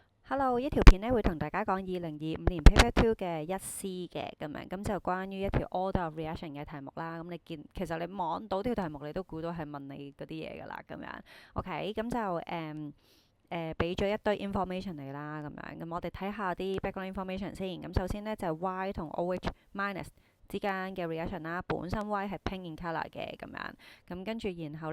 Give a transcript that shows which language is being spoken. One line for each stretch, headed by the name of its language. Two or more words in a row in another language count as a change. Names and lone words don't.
Cantonese: Hello，呢條片咧會同大家講2025年 Paper Two 嘅1C 嘅咁樣，咁就關於一條
English: order of reaction
Cantonese: 嘅題目啦。咁其實你望到條題目，你都估到係問你嗰啲嘢㗎啦，咁樣。OK，咁就俾咗一堆 information 你啦，咁樣。咁我哋睇下啲
English: background information
Cantonese: 先。咁首先咧就係 Y 同
English: OH minus
Cantonese: 之間嘅 reaction 啦，本身 Y 係
English: pink in colour
Cantonese: 嘅咁樣，咁跟住然後